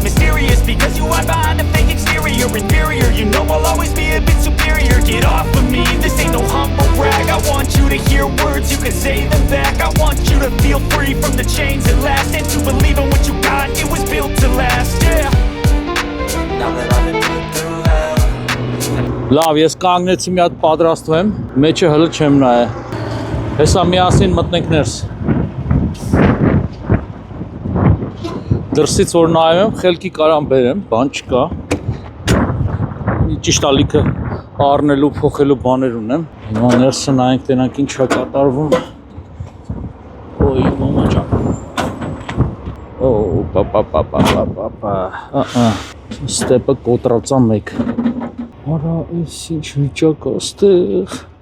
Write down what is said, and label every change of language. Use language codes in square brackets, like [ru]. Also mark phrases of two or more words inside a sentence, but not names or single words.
[en] Mysterious, because you hide behind a fake exterior. Inferior, you know I'll always be a bit superior. Get off of me, this ain't no humble brag. I want you to hear words, you can say them back. I want you to feel free from the chains that last, and to believe in what you got, it was built to last, yeah. Now that I've been put through hell. [hy] Լավ, ես կանգնեցի մի հատ պատրաստվեմ, մեջը հլը չեմ նայե։ Հեսա միասին մտնենք ներս։ Դրսից որ նայում եմ, խելքի կարամ բերեմ, բան չկա։ Ճիշտ ալիքը առնելու, փոխելու բաներ ունեմ։ Հիմա ներսը նայենք, տենանք ինչ է կատարվում։ Ոյ, մամա ջան։ Օ, պապա։ Ստեպը կոտրածա մեկ։ Արա, այս ինչ վիճակ աստեղ։